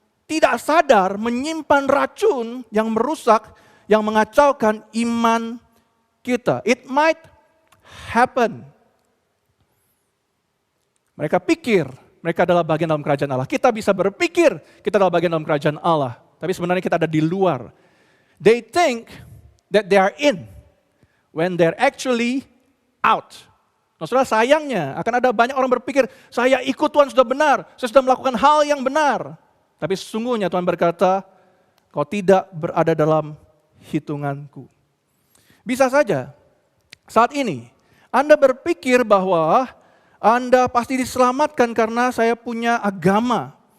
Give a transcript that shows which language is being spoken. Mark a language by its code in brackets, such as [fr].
[id] Tidak sadar menyimpan racun yang merusak, yang mengacaukan iman kita. [en] It might happen. [id] Mereka pikir mereka adalah bagian dalam kerajaan Allah. Kita bisa berpikir kita adalah bagian dalam kerajaan Allah. Tapi sebenarnya kita ada di luar. [en] They think that they are in when they're actually out. [id] Nah, saudara, sayangnya akan ada banyak orang berpikir, saya ikut Tuhan sudah benar, saya sudah melakukan hal yang benar. Tapi sesungguhnya Tuhan berkata, kau tidak berada dalam hitunganku. Bisa saja saat ini Anda berpikir bahwa Anda pasti diselamatkan karena saya punya agama.